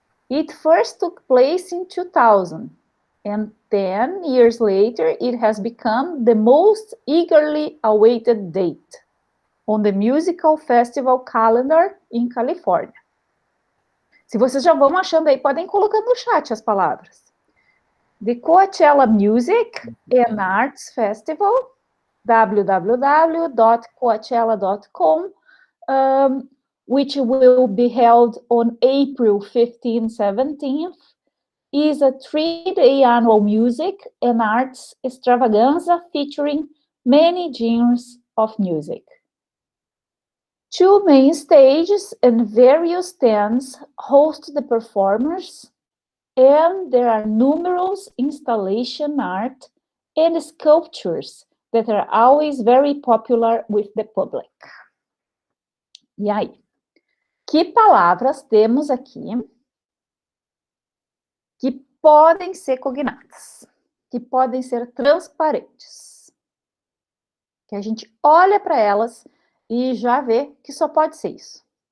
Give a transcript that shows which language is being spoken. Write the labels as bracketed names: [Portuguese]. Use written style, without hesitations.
[English] It first took place in 2000, and 10 years later, it has become the most eagerly awaited date. on the musical festival calendar in California. [Portuguese] Se vocês já vão achando aí, podem colocar no chat as palavras. [English] The Coachella Music and Arts Festival, www.coachella.com, which will be held on April 15th, 17th, is a 3-day annual music and arts extravaganza featuring many genres of music. 2 main stages and various stands host the performers, and there are numerous installation art and sculptures that are always very popular with the public. [Portuguese] E aí? Que palavras temos aqui que podem ser cognatas, que podem ser transparentes, que a gente olha para elas e já vê que só pode ser isso.